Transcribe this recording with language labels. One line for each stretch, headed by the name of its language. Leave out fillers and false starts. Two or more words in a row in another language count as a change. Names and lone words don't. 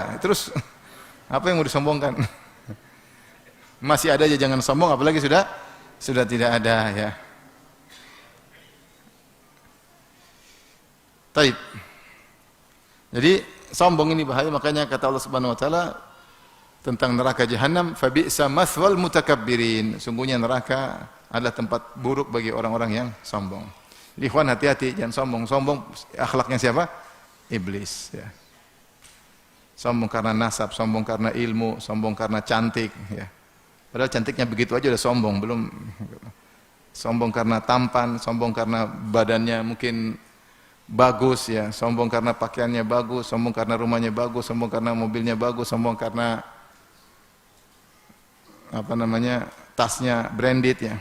Indonesian: Terus apa yang mau disombongkan? Masih ada aja, jangan sombong, apalagi sudah tidak ada ya. Taib. Jadi sombong ini bahaya, makanya kata Allah
Arabic: سبحانه وتعالى
Indonesian: tentang neraka jahanam,
Arabic: فبئس مثوى المتكبرين.
Indonesian: Sungguhnya neraka adalah tempat buruk bagi orang-orang yang sombong. Ikhwan, hati-hati, jangan sombong. Sombong akhlaknya siapa? Iblis ya. Sombong karena nasab, sombong karena ilmu, sombong karena cantik ya. Padahal cantiknya begitu aja udah sombong, belum sombong karena tampan, sombong karena badannya mungkin bagus ya, sombong karena pakaiannya bagus, sombong karena rumahnya bagus, sombong karena mobilnya bagus, sombong karena apa namanya, tasnya branded ya.